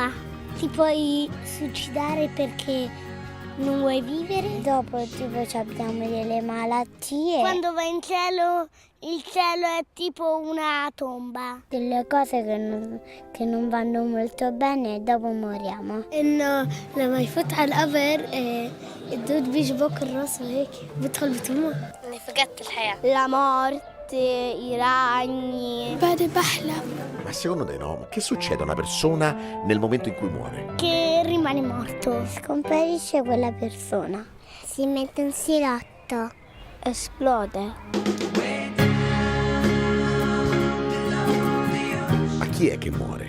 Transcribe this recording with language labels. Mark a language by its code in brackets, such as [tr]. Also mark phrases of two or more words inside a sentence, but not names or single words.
[it] Ti puoi suicidare perché Non vuoi vivere? Dopo tipo abbiamo delle malattie. Quando vai in cielo, il cielo è tipo una tomba. Delle cose che non vanno molto bene e dopo moriamo. [ar] إنه لما يفتح القبر الدود بيجي فوق الراس وهيك بتدخل بتموت. إني فقدت الحياة. [it] La morte, i ragni. Vado بحلم. Ma secondo te no? Che succede a una persona nel momento in cui muore? Che rimane morto. Scomparisce quella persona. Si mette in silotto. Esplode. Ma chi è che muore?